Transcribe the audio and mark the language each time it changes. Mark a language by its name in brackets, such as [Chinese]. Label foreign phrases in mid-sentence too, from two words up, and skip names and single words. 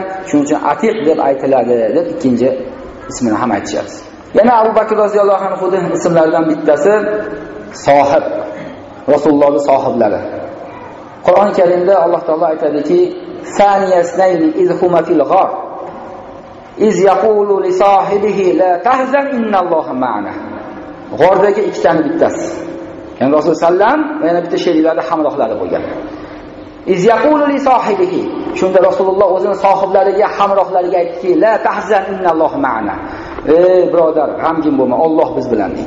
[Uzbek] Shuning uchun Atiq deb aytiladi deb ikkinchi ismini ham aytishadi. Yana Abu Bakr [Arabic] رضي الله عنه [Uzbek] ismlaridan bittasi Sohib, Rasulullohning sohiblari. Qur'oni Karimda Alloh taolo aytadiki, [Arabic] "ثاني اثنين إذ هما في الغار إذ يقول لصاحبه لا تحزن إن الله معنا." [Uzbek] G'ordagi ikkitani bittasi. Ya'ni Rasul sallam va yana bitta sheriklarda hamrohlari bo'lgan. [Arabic] إذ يقول لصاحبه. [Uzbek] Shunda Rasululloh o'zining sohiblariga, hamrohlariga aytdiki, [Arabic] لا تحزن إن الله معنا. [Uzbek] Ey birodar, g'amgin bo'lma, Alloh biz bilan deydi.